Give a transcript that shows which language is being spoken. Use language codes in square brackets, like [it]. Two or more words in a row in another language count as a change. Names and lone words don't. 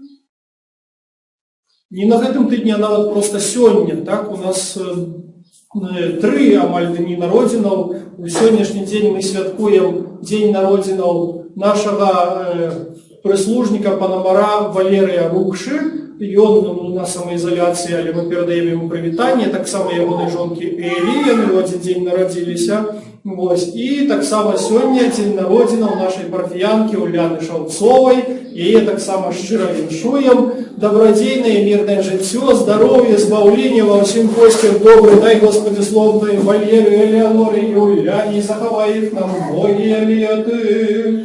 [be] Не на гэтым тыдні, а нават проста сёння. Так, у нас 3 амаль дні народзінаў. У сённяшні дзень мы святкуем дзень народзінаў нашага прислужника Панамара Валерия Рукши. [ru] Ён на самоизоляции, але мы передаем ему привітанне. [be] Так само ягонай жонки Элі, яны ў адзін дзень нарадзіліся. І так само сёння дзень народзінаў нашай парафіянкі Уляны Шаўцовай. Яе так само шчыра віншуем. Добрадзейнае, мірнае жыццё, здароўе, збаўленне ва ўсім госцям добры. Дай, Господи, славнай Валерію, Элеоноры і Уляне, захавай іх на многія леты.